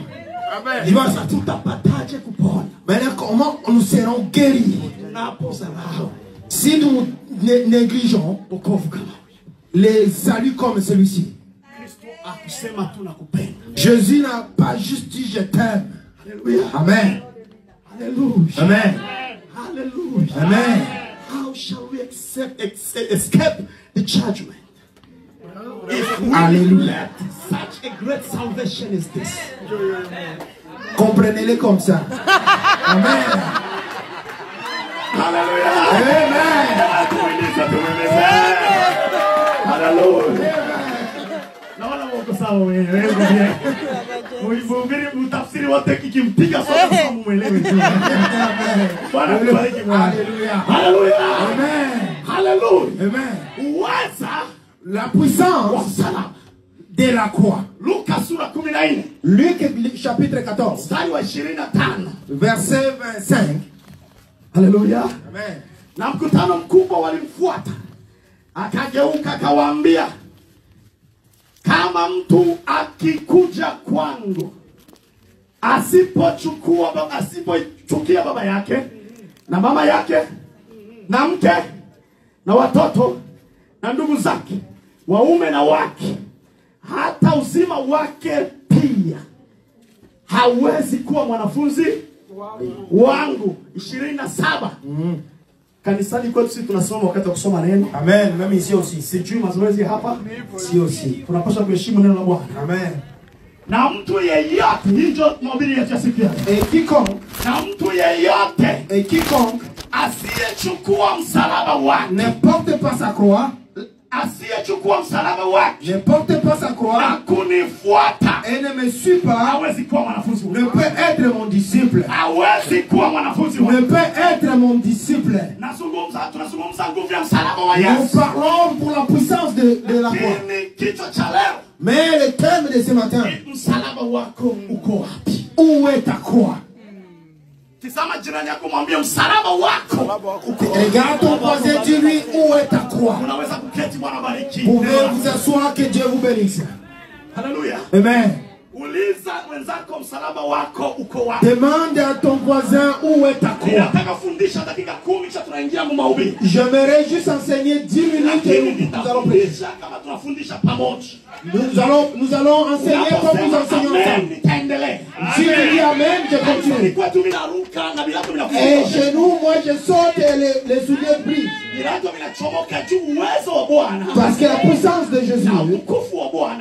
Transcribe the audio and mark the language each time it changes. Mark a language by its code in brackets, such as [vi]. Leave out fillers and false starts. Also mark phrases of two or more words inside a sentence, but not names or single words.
[fr] Il va ça tout à partager coupon. Maintenant, comment nous serons guéris si nous négligeons les saluts comme celui-ci? Jésus n'a pas juste dit je t'aime. Amen. Alléluia. Amen. Alléluia. Amen. [en] How shall we escape the judgment? If we [fr] Alléluia. [en] such a great salvation is this. [fr] Comprenez-les comme ça. Amen. Alléluia. Amen. Alléluia. [sw] Naona wako sawa wewe. Wewe mtafsiri wote kikimpiga sote muelewe tu. Bwana akubariki Bwana. [fr] Alléluia. Alléluia. Amen. Alléluia. Amen. [sw] Uweza [fr] La puissance de la croix. [sw] Luka sura 14. [fr] Luc chapitre 14. [sw] Mstari wa 25. [fr] Verset 25. [sw] Haleluya. Amen. Na mkutano mkubwa walimfuata. Akageuka akawaambia, kama mtu akikuja kwangu asipochukia baba yake na mama yake na mke na watoto na ndugu zake waume na wake hata uzima wake pia, hawezi kuwa mwanafunzi wangu. 27. Kanisani kwetu sisi tunasoma wakati wa kusoma neno. [fr] Amen. Même ici aussi. [sw] Sijui mazoezi hapa. [fr] Ici aussi. [sw] Tunapaswa kuheshimu neno la Bwana. Amen. Na mtu yeyote, hicho mahubiri yetu ya siku ya leo. [fr] Et quiconque, [sw] Na mtu yeyote asiyechukua msalaba wake, [fr] ne porte pas sa croix, [sw] asiyechukua msalaba wake, [fr] ne porte pas sa croix, [sw] na kunifuata, [fr] et ne me suit pas, [sw] hawezi kuwa mwanafunzi wangu. [fr] ne peut être mon disciple. [sw] Hawezi kuwa mwanafunzi wangu. [fr] Ne peut être mon disciple. [sw] Tunazungumza nguvu ya msalaba wa [fr] Nous [sw] Yesu. [fr] parlons pour la puissance de la croix. [sw] Lakini kichwa cha leo, [fr] Mais le thème de ce matin, [sw] msalaba wako uko wapi? [fr] où est ta croix? [sw] Tazama jirani yako, mwambie msalaba wako uko wapi? [fr] Regarde ton voisin, dis-lui où est ta croix. [sw] Unaweza kuketi, Bwana bariki. [fr] Pouvez vous asseoir, que Dieu vous bénisse. [sw] Haleluya. Amen. Uliza wenzako msalaba wako uko wapi? [fr] Demande à ton voisin où est ta croix. [sw] Ninataka fundisha dakika 10 kisha tunaingia mu mahubiri. [fr] J'aimerais juste enseigner 10 minutes et nous allons prêcher. [sw] Kama tunafundisha pamoja. [fr] Nous allons enseigner comme nous enseignons ensemble. [sw] Nitaendelea. [fr] Si tu dis Amen, je continue. [sw] Nilikuwa tu minaruka na bila kuminafunga. [fr] Et chez nous, moi je saute et les souliers brillent. [sw] Milango minachomoka juu uwezo wa Bwana. [fr] Parce que la puissance de Jésus [sw] Na utukufu wa Bwana.